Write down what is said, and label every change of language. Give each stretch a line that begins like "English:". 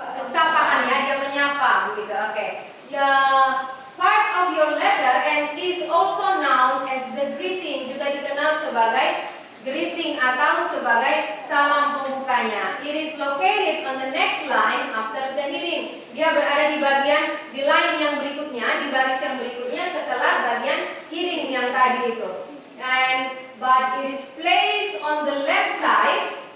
Indonesian: Sapaan ya, dia menyapa begitu. Oke. Ya,
English: part of your letter and is also known as the greeting,
Indonesian: juga dikenal sebagai greeting atau sebagai salam pembukanya.
English: It is located on the next line after the heading.
Indonesian: Dia berada di line yang berikutnya, di baris yang berikutnya setelah bagian heading yang tadi itu.
English: But it is placed on the left side.